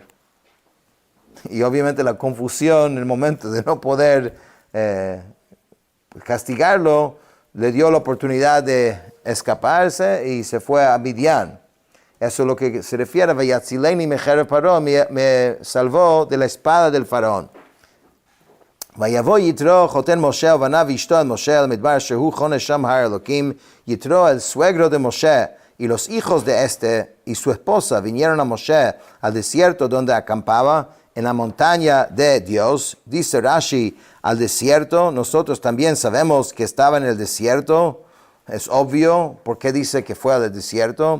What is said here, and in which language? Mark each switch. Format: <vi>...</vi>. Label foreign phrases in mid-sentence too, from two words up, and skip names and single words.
<es>Y obviamente la confusión en el momento de no poder castigarlo, le dio la oportunidad de escaparse y se fue a Midian. Eso es lo que se refiere a</es> <he>ויצלני מחרב פרעה,</he> <es>me salvó de la espada del faraón.</es> <he>ויבא יתרו חתן משה ובניו ואשתו משה אל המדבר שהוא חנה שם הר האלהים יתרו,</he> <es>el suegro de Moshe, y los hijos de este y su esposa vinieron a Moshe al desierto donde acampaba, en la montaña de Dios. Dice Rashi, al desierto, nosotros también sabemos que estaba en el desierto, es obvio, ¿por qué dice que fue al desierto?</es>